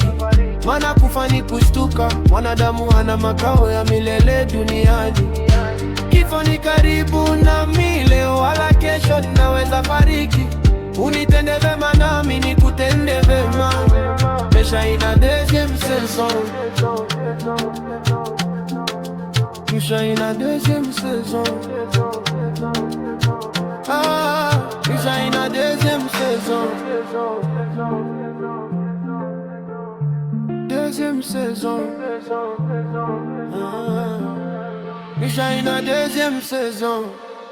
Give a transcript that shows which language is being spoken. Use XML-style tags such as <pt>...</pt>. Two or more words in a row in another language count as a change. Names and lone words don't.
<sw>Maana kufa ni kushtuka, mwanadamu hana makao ya milele duniani. Kifo ni karibu nami, leo wala kesho ninaweza fariki. Unitende wema nami nikutende wema. Maisha ina</sw> <fr>deuxième saison.</fr> <sw>Maisha ina</sw> <fr>deuxième saison.</fr> <sw>Maisha ina</sw> <fr>deuxième saison. Deuxième saison.</fr> <sw>Maisha ina</sw> <fr>deuxième saison.</fr>